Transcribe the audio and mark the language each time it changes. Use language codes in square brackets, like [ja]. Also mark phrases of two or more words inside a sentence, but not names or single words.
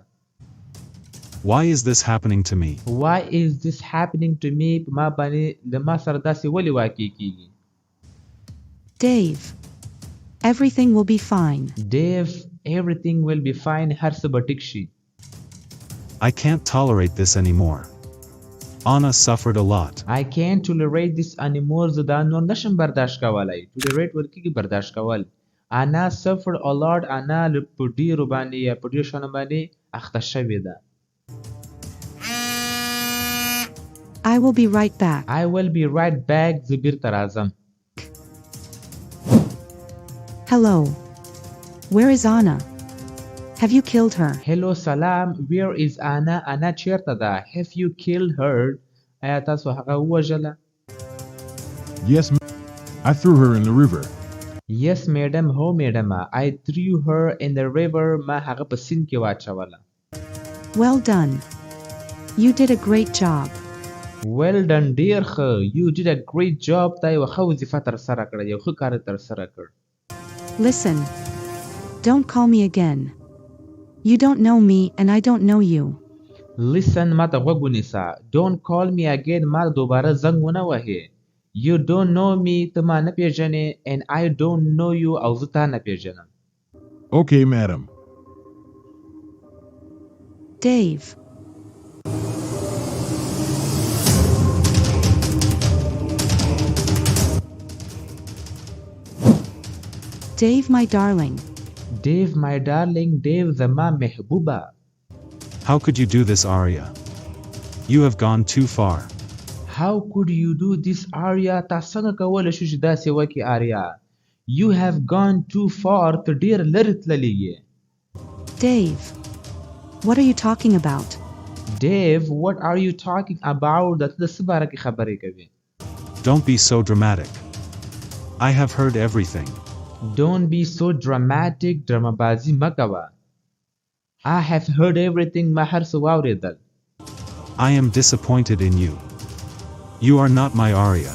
[en] Why is this happening to me? Why is this happening to me [ps] په ما باندې د ما سره داسې ولې واقع کېږي [en] Dave. Everything will be fine. Dave everything will be fine [ps] هر څه به ټیک شي [en] I can't tolerate this anymore. Anna suffered a lot. I can't tolerate this anymore [ps] زه دا نور نشم برداشت کولی Tolerate ویل کېږي برداشت کول [en] Anna suffered a lot [ps] انا په ډېرو باندې یا په ډېرو شیانو باندې اخته شوې ده [en] I will be right back. I will be right back زه بیرته راځم Hello. Where is Anna? Have you killed her? [ps] Hello سلام [en] Where is Anna [ps] انا چیرته ده [en] Have you killed her [ps] آیا تاسو هغه ووژله [en] Yes, I threw her in the river. Yes madam [ps] هو میډمه [en] I threw her in the river [ps] ما هغه په سیند کې واچوله [en] Well done. You did a great job. Well done [ps] ډېر ښه [en] You did a great job [ps] تا یوه ښه وظیفه ترسره کړه یو ښه کار ترسره کړ [en] Listen. Don't call me again. You don't know me and I don't know you. [ps] Listen ما ته غوږ ونیسه [en] Don't call me again [ps] ما دوباره زنګ ونه وهې [en] You don't know me [ps] ته ما نه پیژنې [en] and I don't know you [ps] او زه تا نه پیژنم [en] Okay, madam. Dave. Dave, my darling. Dave my darling Dave زما محبوبه How could you do this, Arya? You have gone too far. How could you do this Arya [ps] تا څنګه کولی شو چې داسې وکړې آریا [en] You have gone too far [ps] ته ډېر لرې تللی یې [en] Dave. What are you talking about? Dave what are you talking about [ps] د ته د څه باره کې خبرې کوې [en] Don't be so dramatic. I have heard everything. Don't be so dramatic. drama [ps] بازی مکوه. [en] I have heard everything. [ps] ما هر څه واورېدل. [en] I am disappointed in you. You are not my Arya.